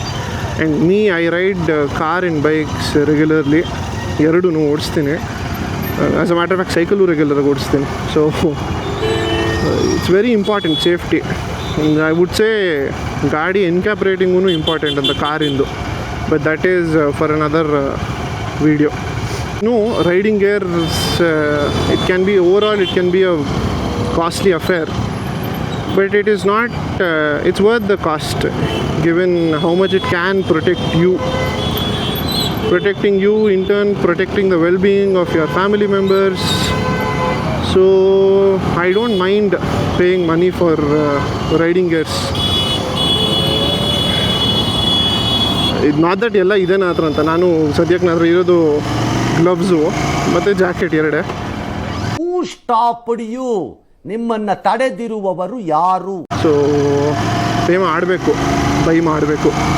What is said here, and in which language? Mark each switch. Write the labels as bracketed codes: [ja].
[en] And me, I ride car and bikes regularly. [kn] ಎರಡೂ ಓಡಿಸ್ತೀನಿ. [en] as a matter of fact [kn] cycle ರೆಗ್ಯುಲರಾಗಿ ಓಡಿಸ್ತೀನಿ. [en] So it's very important safety. I would say [kn] ಗಾಡಿ NCAP ರೇಟಿಂಗೂ important ಅಂತ ಕಾರಿಂದು, [en] But that is for another video. Riding gears, it can be overall, it can be a costly affair, but it is not, it's worth the cost given how much it can protect you, protecting you in turn protecting the well-being of your family members. So I don't mind paying money for riding gears. [kn] ಇದು [en] not that [kn] ಎಲ್ಲ ಇದೆ ನನ್ನ ಹತ್ರ ಅಂತ. ನಾನು ಸದ್ಯಕ್ಕೆ ನನ್ನ ಹತ್ರ ಇರೋದು ಗ್ಲವ್ಸು ಮತ್ತು ಜಾಕೆಟ್ ಎರಡೇ. [en] Who stopped you? [kn] ನಿಮ್ಮನ್ನು ತಡೆದಿರುವವರು ಯಾರು? ಸೊ ಪೇ ಮಾಡಬೇಕು, ಬೈ ಮಾಡಬೇಕು.